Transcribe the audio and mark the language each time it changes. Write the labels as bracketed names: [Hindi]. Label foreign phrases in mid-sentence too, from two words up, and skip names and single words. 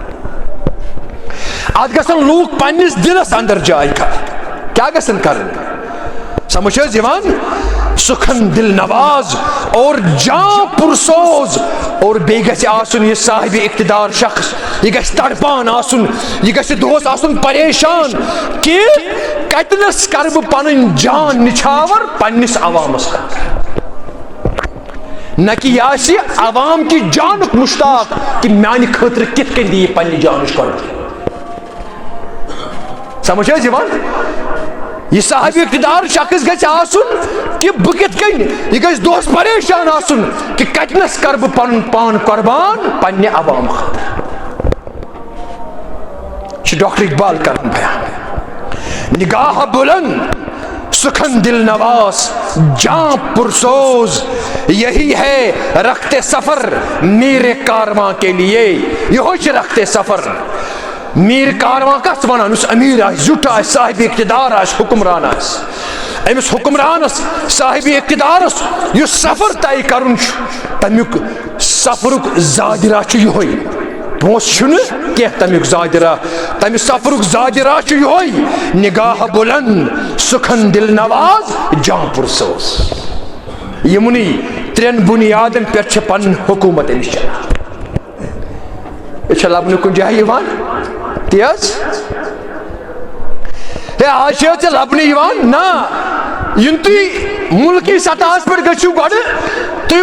[Kashmiri] ات گژھن لوک پننس دلس اندر جائے کر کیا گژھن کرن سمجھ حظ یوان [Urdu] سخن دل نواز اور جاں پرسوز [Kashmiri] اور بیٚیہِ گژھِ آسُن یہِ صاحب اقتدار شخص یہ گژھِ تڑپان آسُن یہ گژھِ دۄہس آسُن پریشان کہ کتنس کر بہٕ پنٕنۍ جان نچھاور پننس عوامس خٲطرٕ نہ کہ یہ آسہِ عوام کی جانُک مشتاق کہ میانہِ خٲطرٕ کِتھ کٔنۍ دِیہِ پننہِ جانٕچ قۄربٲنی سمجھ حظ یِوان یہ صاحب اقتدار شخص گژھِ آسُن کہ بہٕ کِتھ کٔنۍ یہ گژھِ دۄہس پریشان آسُن کہ کتنس کر بہٕ پنُن پان قۄربان پننہِ عوام خٲطرٕ چھُ ڈاکٹر اقبال کران بیان [Urdu] نگاہ بلند سخن دل نواز جاں پرسوز یہی ہے رخت سفر میرے کارواں کے لیے [Kashmiri] یہ [Urdu] رخت سفر میر کارواں [Kashmiri] کس ونان اس امیر آس زیُٹھ آس صاحب اقتدار آس حکمران آس امس حکمرانس صاحب اقتدارس یُس سفر طے کرُن چھُ تمیُک سفرُک زاجرہ چھُ یِہوے پونٛسہٕ چھُنہٕ کینٛہہ تمیُک زاجرہ تمہِ سفرُک زاجرہ چھُ یِہوے [Urdu] نگاہ بلند سخن دل نواز جاں پرسوز [Kashmiri] یِمنٕے ترٛٮ۪ن بُنیادن پٮ۪ٹھ چھِ پنٕنۍ حکوٗمت أمِس چلان یہِ چھا لبنہٕ کُنہِ جایہِ یِوان تی حظ ہے آز چھِ ژےٚ لبنہٕ یِوان نہ یِنہٕ تُہۍ مُلکی سطحس پٮ۪ٹھ گٔژھِو گۄڈٕ تُہۍ